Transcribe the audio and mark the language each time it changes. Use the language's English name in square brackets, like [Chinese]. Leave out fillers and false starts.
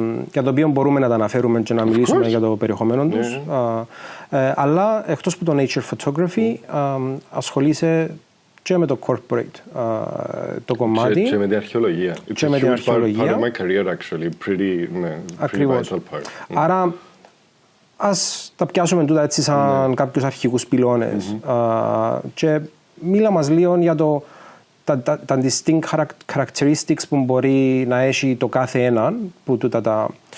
[Greek] Για το οποίο μπορούμε να τα αναφέρουμε και να μιλήσουμε για το περιεχομένο τους. Αλλά εκτός από το nature photography ασχολείσαι και με το corporate το κομμάτι. Και με την αρχαιολογία. Και με την αρχαιολογία. [English] Part of my career actually, pretty vital part. [Greek] Άρα ας τα πιάσουμε τούτα έτσι σαν κάποιους αρχικούς πυλώνες και μίλα μας λίγο για τα [English] distinct characteristics [Greek] που μπορεί να έχει το κάθε έναν που τούτα